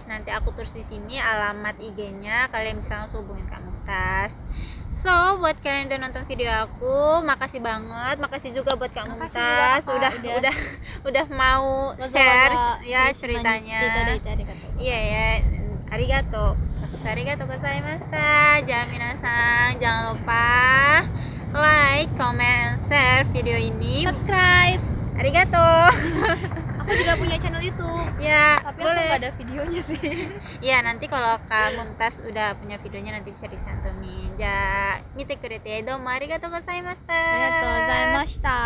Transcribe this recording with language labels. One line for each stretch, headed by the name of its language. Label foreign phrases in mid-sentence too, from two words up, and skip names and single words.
Indonesian: Nanti aku tulis di sini alamat IG-nya. Kalian bisa langsung hubungin Kak Mumtaz. So, buat kalian yang udah nonton video aku, makasih banget. Makasih juga buat Kak Makasih Mumtaz juga, Kakak, udah mau share ya ceritanya. Iya ya.
Japanese: Arigato. ありがとうございました. Minasan,
Indonesian: jangan lupa
English: like, comment, share
Indonesian: video ini.
English: Subscribe.
Japanese: Arigato.
Indonesian: Aku juga punya channel YouTube. Ya, Tapi boleh. aku gak ada videonya sih. Ya, nanti kalau Kak Mumtaz udah punya videonya nanti bisa dicantumin.
Japanese: じゃ、見てくれてどうもありがとうございました. ありがとうございました.